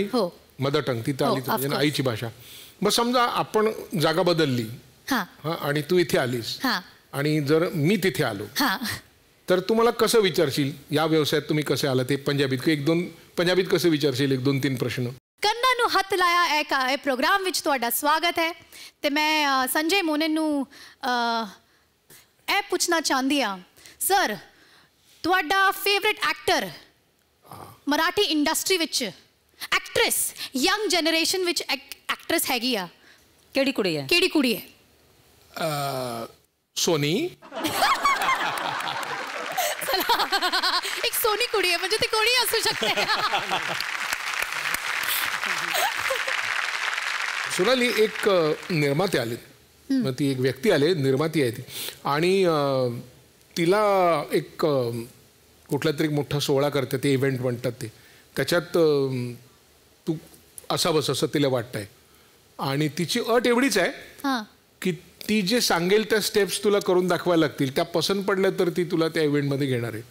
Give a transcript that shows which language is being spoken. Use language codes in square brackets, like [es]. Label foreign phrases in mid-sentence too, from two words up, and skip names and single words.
[mr] हो, [en] mother tongue [mr] तिथं आली, म्हणजे आईची भाषा. मग समजा आपण जागा बदलली आणि तू इथे आलीस आणि जर मी तिथे आलो तर तू मला कसं विचारशील या व्यवसायात तुम्ही कसे आला, ते पंजाबीत 1-2 पंजाबीत कसं विचारशील, 1-2-3 प्रश्न? [pa] ਕੰਨਾਂ ਨੂੰ ਹੱਥ ਲਾਇਆ ਇਹ ਪ੍ਰੋਗਰਾਮ ਵਿੱਚ ਤੁਹਾਡਾ ਸਵਾਗਤ ਹੈ ਤੇ ਮੈਂ ਸੰਜੇ ਮੋਨਨ ਨੂੰ ਇਹ ਪੁੱਛਣਾ ਚਾਹੁੰਦੀ ਹਾਂ, ਸਰ ਤੁਹਾਡਾ [en] favourite actor [pa] ਮਰਾਠੀ ਇੰਡਸਟਰੀ ਵਿੱਚ, ਐਕਟਰੈਸ, [en] young generation [pa] ਵਿੱਚ ਐਕਟਰੈਸ ਹੈਗੀ ਆ, ਕਿਹੜੀ ਕੁੜੀ ਹੈ? ਕਿਹੜੀ ਕੁੜੀ ਹੈ? सोनी. [mr] एक [pa] ਸੋਹਣੀ ਕੁੜੀ [mr] आहे, म्हणजे ती कोणी असू शकते. सोनाली, एक निर्माते आले, मग ती एक व्यक्ती आले, निर्माती आहे ती, आणि तिला एक कुठला तरी मोठा सोहळा करते, ते इव्हेंट म्हणतात ते, त्याच्यात तू असावंस असं तिला वाटतंय आणि तिची अट एवढीच आहे की ती जे सांगेल त्या स्टेप्स तुला करून दाखवायला लागतील, त्या पसंत पडल्या तर ती तुला त्या इव्हेंटमध्ये घेणार आहे.